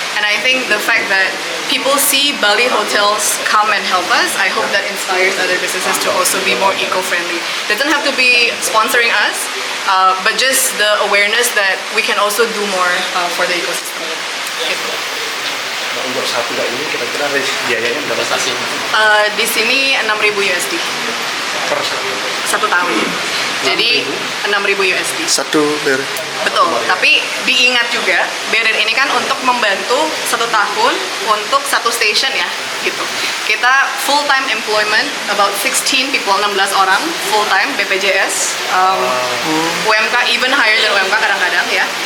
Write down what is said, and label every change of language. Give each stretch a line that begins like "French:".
English: And I think the fact that people see Bali hotels come and help us, I hope that inspires other businesses to also be more eco-friendly. Doesn't have to be sponsoring us, but just the awareness that we can also do more for the ecosystem.
Indonesian: Gitu. Nah, untuk satu ini kira-kira biayanya berapa stasiun? Di sini 6.000 USD Per 1 tahun. Jadi 6.000 USD. Satu ber. Betul, tapi diingat juga, barrier ini kan untuk membantu 1 tahun untuk 1 station ya, gitu.
English: Kita full time employment, about 16 people, 16 orang full time BPJS, UMK even higher than UMK kadang-kadang ya.